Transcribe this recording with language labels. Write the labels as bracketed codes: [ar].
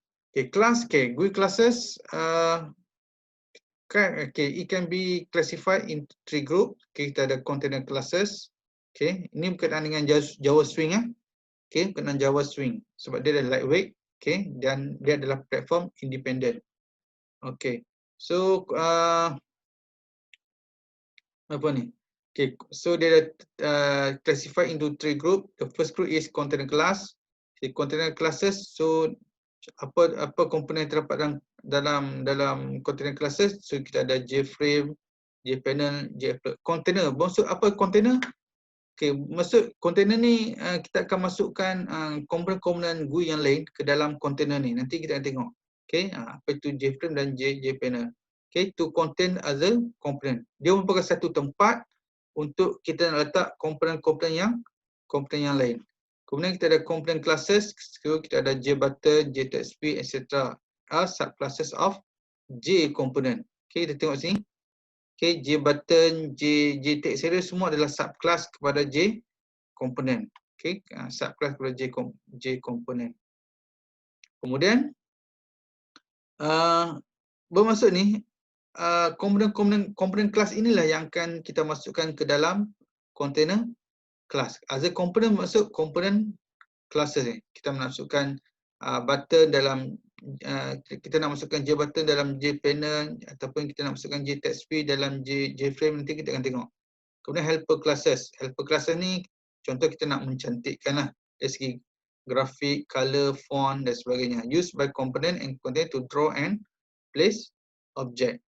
[en] Okay, class, okay, GUI classes, okay, it can be classified into 3 group. [ms] Okay, kita ada container classes. Okay, ini berkaitan dengan Java Swing ya. Okay, berkaitan Java Swing sebab dia adalah lightweight. Okay, dan dia adalah platform independent. Okay, so apa ni? [en] Okay, so dia classified into 3 group. The first group is container class. [ms] Okay, container classes. So apa komponen yang terdapat dalam container classes? So kita ada JFrame, JPanel, JFrame. Container. Maksud apa container? Okay, maksud container ni kita akan masukkan komponen-komponen GUI yang lain ke dalam container ni. Nanti kita akan tengok. Okay, apa itu JFrame dan JPanel. [en] Okay, to contain other component. [ms] Dia merupakan satu tempat untuk kita nak letak komponen-komponen yang lain. Kemudian kita ada component classes, so kita ada JButton, JTextP, etc. [en] are subclasses of J component. [ms] Okay, kita tengok sini. Okay, JButton, JTextP semua adalah subclass kepada J component. Okay, subclass kepada J component. Kemudian bermaksud ni komponen kelas inilah yang akan kita masukkan ke dalam container class. As a component maksud komponen classes ni. Kita masukkan button dalam kita nak masukkan JButton dalam JPanel ataupun kita nak masukkan JTextP dalam JFrame, nanti kita akan tengok. Kemudian helper classes. Helper classes ni contoh kita nak mencantikkan lah dari segi grafik, color, font dan sebagainya. [en] Used by component and container to draw and place object.